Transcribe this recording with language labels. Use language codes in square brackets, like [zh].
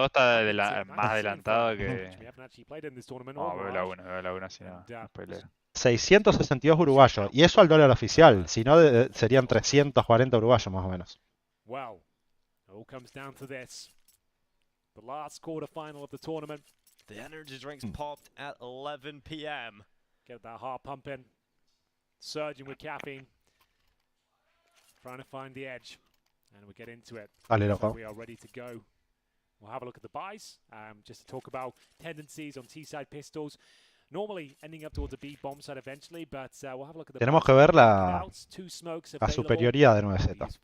[es] 2 está más adelantado que... No, veo la 1, si no. No spoileo. 662 uruguayos. Y eso al dólar oficial. Si no, serían 340 uruguayos más o menos. Wow. [en] It all comes down to this. The last quarterfinal of the tournament. The energy drinks popped at 11 p.m. Get that heart pumping. Surging with caffeine. Trying to find the edge. And we get into it. [es] Dale, loco. [en] We are ready to go. We'll have a look at the buys. Just to talk about tendencies on T-side pistols. Normally ending up towards a B bomb side eventually, but we'll have a look at the [es] Tenemos que ver la superioridad de 9Z.